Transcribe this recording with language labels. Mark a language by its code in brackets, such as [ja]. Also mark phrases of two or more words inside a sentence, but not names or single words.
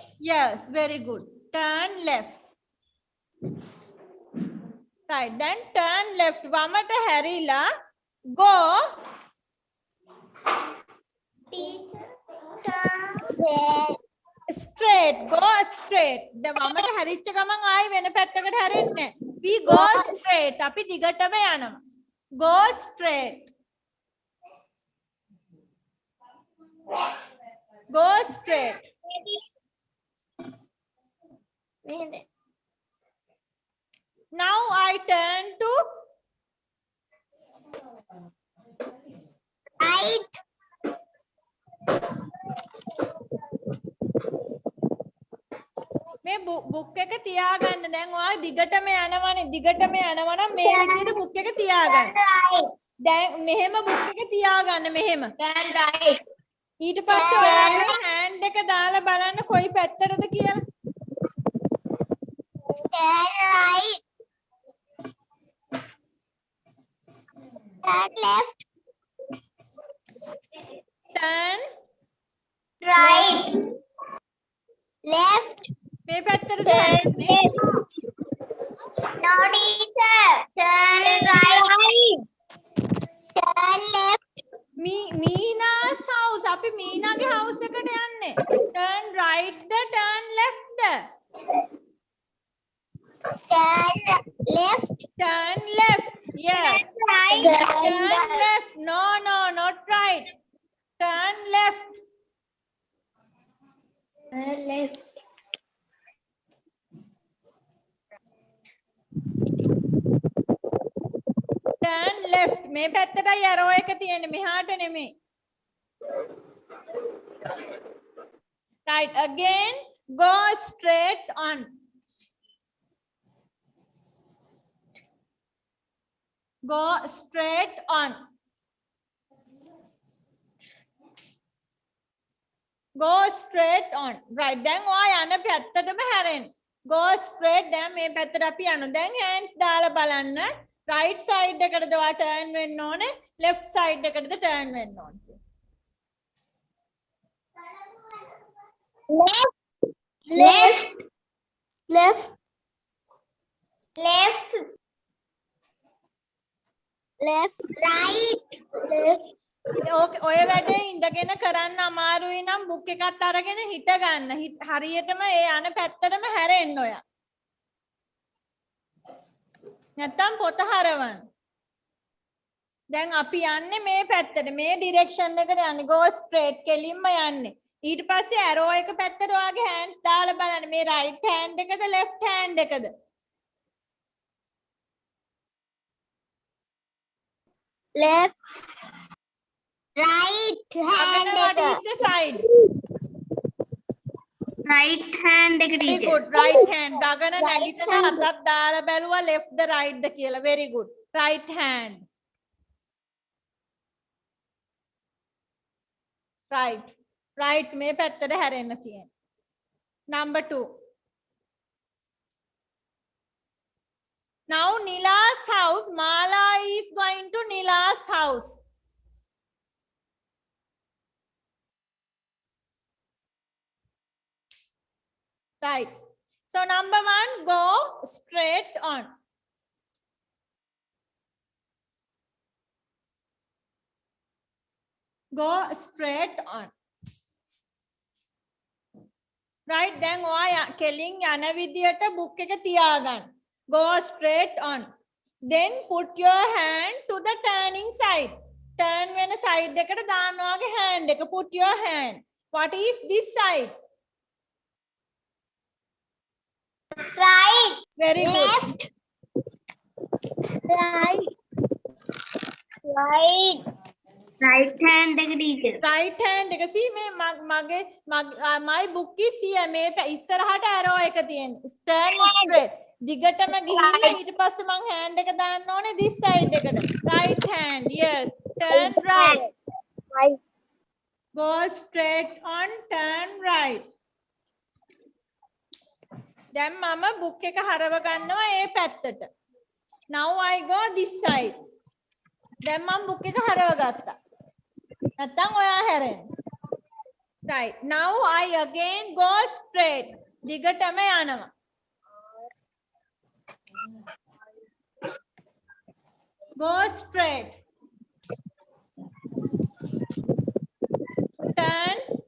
[en] Yes, very good. Turn left. Right. Then turn left. [si] වමට හැරිලා. [en] Go. Straight. Go straight. [si] The වමට හැරිච්ච ගමන් ආයේ වෙන පැත්තකට හැරෙන්නේ. [en] We go straight. [si] අපි දිගටම යනවා. [en] Go straight. Go straight. Now I turn to Right. [si] මේ බුක් එක තියාගන්න. දැන් ඔයා දිගටම යනවනේ. දිගටම යනවා නම් මේ විදිහට බුක් එක තියාගන්න. දැන් මෙහෙම බුක් එක තියාගන්න මෙහෙම. [en] Turn right. [si] ඊට පස්සේ ඔයාගේ හෑන්ඩ් එක දාලා බලන්න කොයි පැත්තටද කියලා. [en] Turn right. Turn left. Turn Right. Left. [si] මේ පැත්තටද [en] Turn [si] හැරෙන්නේ. [en] left. No teacher. Turn right. Turn left. Meena's house. [si] අපි මීනාගේ house එකට යන්නේ. [en] Turn right ද turn left ද? Turn left. Turn left. Yes. Right. Turn left. No, not right. Turn left. Turn left. Turn left. [si] මේ පැත්තටයි arrow එක තියෙන්නේ. මෙහාට නෙමෙයි. [en] Right. Again, go straight on. Go straight on. Go straight on. Right. [si] දැන් ඔයා යන පැත්තටම හැරෙන්න. [en] Go straight. [si] දැන් මේ පැත්තට අපි යනවා. දැන් hands දාලා බලන්න. [en] Right side [si] එකටද ඔයා turn වෙන්න ඕනේ. [en] Left side [si] එකටද turn වෙන්න ඕනේ. [en] Left. Left. Left. Left. Right. Left. [si] ඕකේ ඔය වැඩේ ඉඳගෙන කරන්න අමාරුයි නම් බුක් එකත් අරගෙන හිට ගන්න. හරියටම ඒ යන පැත්තටම හැරෙන්න ඔයා. නැත්තම් පොත හරවන්න. දැන් අපි යන්නේ මේ පැත්තට. මේ ඩිරෙක්ෂන් එකට යන්නේ. [en] go straight [si] කෙලින්ම යන්නේ. ඊට පස්සේ arrow එක පැත්තට ඔයාගේ hands දාලා බලන්න. මේ [en] right hand [si] එකද [en] left hand [si] එකද? [en] Left. Right hand. What is the side? Right hand එක Very teacher. good. Right hand. [si] ගගන නැගිටලා හතක් දාලා බැලුවා left ද right ද කියලා. [en] Very good. Right hand. Right. [si] Right මේ පැත්තට හැරෙන්න තියෙනවා. [en] Number 2. Now Nila's house. Mala is going to Nila's house. Right. So number 1, go straight on. Go straight on. Right. Then [si] ඔයා කෙලින් යන විදියට book එක තියාගන්න. [en] Go straight on. Then put your hand to the turning side. [si] Turn වෙන side එකට දාන්න ඔයාගේ hand එක. [en] Put your hand. What is this side? Right. Very good. Left. Right. Right. Right hand එක teacher. Right hand එක see [si] මේ මගේ [en] my book is here [si] මේ ඉස්සරහට [en] arrow [si] එක තියෙනවා. [en] Turn straight. [si] දිගටම ගිහිල්ලා ඊට පස්සේ මං hand එක දාන්න ඕනේ [en] this side [si] එකට. [en] Right hand. Yes. Turn right. Right. Go straight on, turn right. [si] දැන් මම book එක හරව ගන්නවා ඒ පැත්තට. [en] Now I go this side. [si] දැන් මම book එක හරවගත්තා. නැත්තම් ඔයා හැරෙන්න. [en] Right. Now I again go straight. [si] දිගටම යනවා. [en] Go straight. Turn.